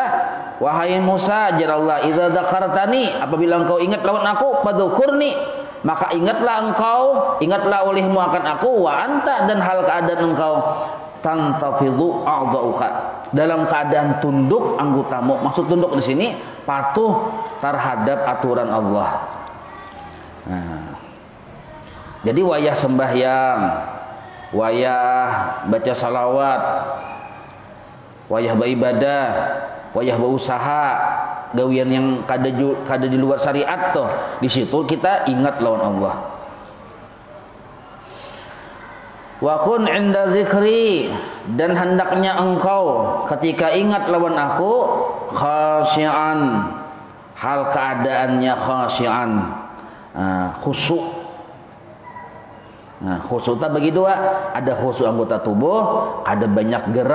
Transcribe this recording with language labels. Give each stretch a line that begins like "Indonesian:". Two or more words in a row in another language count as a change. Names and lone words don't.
Banjar: Wahai Musa, jar Allah,
Arabic: إذا ذكرتني,
Banjar: apabila engkau ingat lawan aku, padzukurni, maka ingatlah engkau, ingatlah olehmu akan aku,
Arabic: وأنت,
Banjar: dan hal keadaan engkau
Arabic: تنتفض أعضاؤك,
Banjar: dalam keadaan tunduk anggotamu.
Indonesian: Maksud tunduk di sini patuh terhadap aturan Allah.
Banjar: Nah, jadi wayah sembahyang, wayah baca salawat, wayah beribadah, wayah berusaha, gawian yang kada di luar syariat tuh, di situ kita ingat lawan Allah.
Arabic: وكن عند ذكري,
Banjar: dan hendaknya engkau ketika ingat lawan aku khasyi'an, hal keadaannya khasyi'an, khusyuk.
Indonesian: Nah, khusyuk tak bagi dua, ada khusyuk anggota tubuh, ada banyak gerak.